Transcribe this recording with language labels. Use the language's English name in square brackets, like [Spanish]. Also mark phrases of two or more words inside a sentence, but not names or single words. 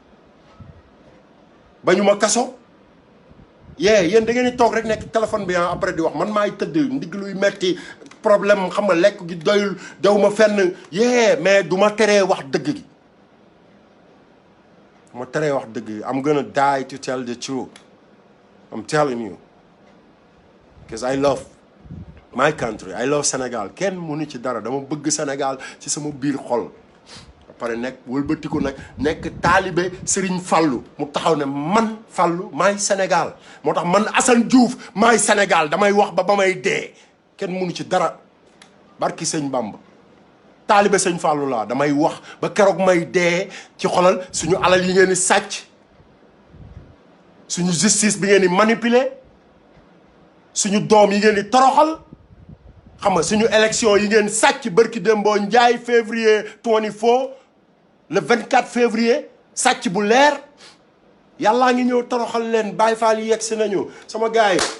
[Wolof] ba ñu ma kaso yéen da ngeen di toog rek nekk téléphone bi après di wax man maay tëdd ndigg luy metti problème xam nga lekk gi doyul dew ma fenn mais du ma teree wax dëgg gi ma teree wax dëgg gi [English] I'm gonna die to tell the truth I'm telling you because I love my country I love Sénégal [Wolof] kenn mënu ci dara dama bëgg Sénégal ci sama biir xol pare nekk wëlbatiku nag nekk taalibe Serigne Fallou mu taxaw ne man Fallou maay Sénégal moo tax man Assane Diouf maay Sénégal damay wax ba may dee kenn mënu ci dara barki sëñ Bamba taalibe sëñ Fallou laa damay wax ba keroog may dee ci xolal suñu alal yi ngeen di sàcc suñu justice bi ngeen di manipuler suñu doom yi ngeen di toroxal xam nga suñu élection yi ngeen sàcc barki Dembo Ndiaye février 24 [French] le 24 février [Wolof] sàcc bu leer yàllaa ngi ñëw toroxal leen Baye Fall yi yegg si nañu sama gars yi